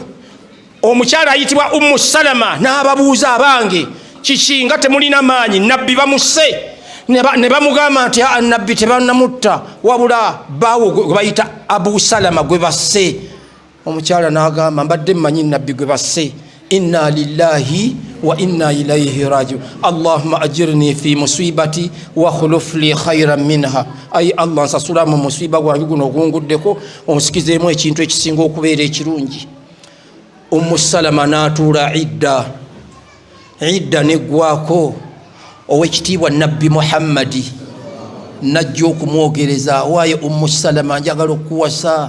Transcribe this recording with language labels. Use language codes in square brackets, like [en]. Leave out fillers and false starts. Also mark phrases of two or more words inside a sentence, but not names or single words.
[lg] Omukyala ayitibwa Ummu Salama n'ababuuza, abange kiki nga temulina maanyi? Nabbi bamusse. Ne bamugamba nti Nabbi tebannamutta, wabula baawo gwe bayita Abu Salama gwe basse. Omukyala n'agamba, mbadde mmanyi Nabbi gwe basse. [ar] إنا لله وإنا إليه راجعون. اللهم أجرني في مصيبتي واخلف لي خيرا منها. [lg] Ayi Allah, nsasula mu musiba gwange guno ogunguddeko, onsikizeemu ekintu ekisinga okubeera ekirungi. Ummu Salama n'atuula idda neggwako. Ow'ekitiibwa Nabbi Muhammadi najja okumwogereza, waaye Ummu Salama njagala okuwasa.